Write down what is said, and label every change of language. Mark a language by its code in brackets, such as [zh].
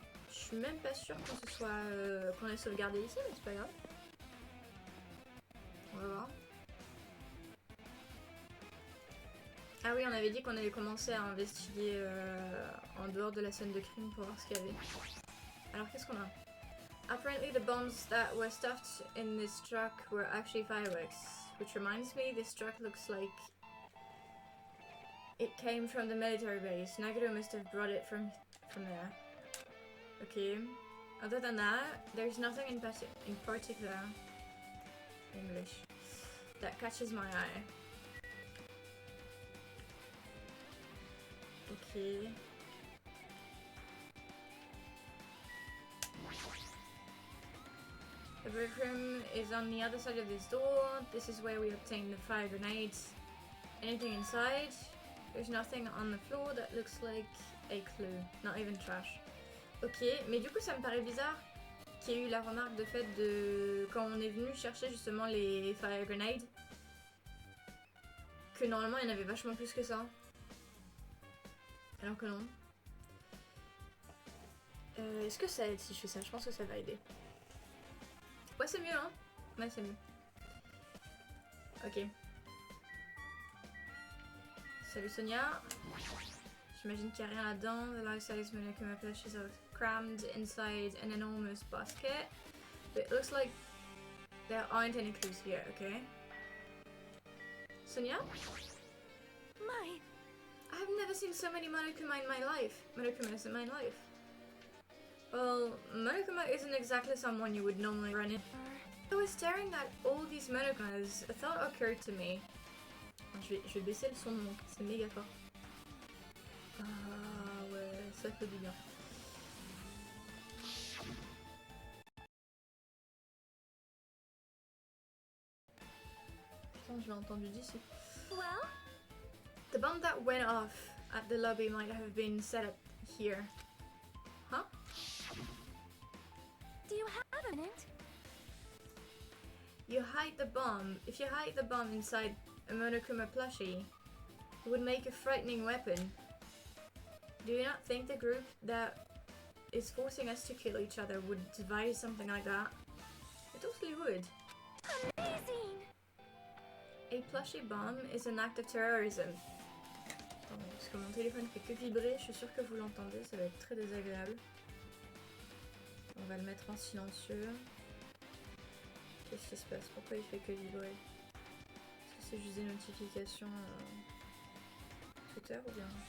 [fr] Je suis même pas sûre qu'on se soit qu'on ait sauvegardé ici, mais c'est pas grave. On va voir. Ah oui, on avait dit qu'on allait commencer à investiguer en dehors de la scène de crime pour voir ce qu'il y avait. Alors qu'est-ce qu'on a? [en] Apparently the bombs that were stuffed in this truck were actually fireworks. Which reminds me, this truck looks like it came from the military base. Nagaro must have brought it from there. Okay. Other than that, there's nothing in particular English that catches my eye. Okay. The break room is on the other side of this door. This is where we obtain the fire grenades. Anything inside? There's nothing on the floor that looks like a clue. Not even trash. [fr] Ok, mais du coup ça me paraît bizarre qu'il y ait eu la remarque de fait de quand on est venu chercher justement les fire grenades, que normalement il y en avait vachement plus que ça. Alors que non. Est-ce que ça aide si je fais ça? Je pense que ça va aider. Ouais, c'est mieux, hein? Ouais, c'est mieux. Ok. Salut Sonia. J'imagine qu'il n'y a rien là-dedans. [en] The life-size Monokuma plushies are crammed inside an enormous basket. But it looks like there aren't any clues here, okay? Sonia? My. I have never seen so many Monokuma in my life. Monokumas in my life. Well, Monokuma isn't exactly someone you would normally run into. I was staring at all these Monokumas. A thought occurred to me. [fr] Je vais baisser le son de mon casque, c'est méga fort. Ah ouais, ça fait du bien. Putain, je l'ai entendu d'ici. [en] Well? The bomb that went off at the lobby might have been set up here. Huh? Do you have a minute? You hide the bomb. If you hide the bomb inside a Monokuma plushie, it would make a frightening weapon. Do you not think the group that is forcing us to kill each other would devise something like that? It totally would. Amazing! A plushie bomb is an act of terrorism. [fr] Attends, parce que mon téléphone fait que vibrer, je suis sûre que vous l'entendez, ça va être très désagréable. On va le mettre en silencieux. Qu'est-ce qui se passe? Pourquoi il fait que vibrer? Est-ce que c'est juste des notifications Twitter ou bien?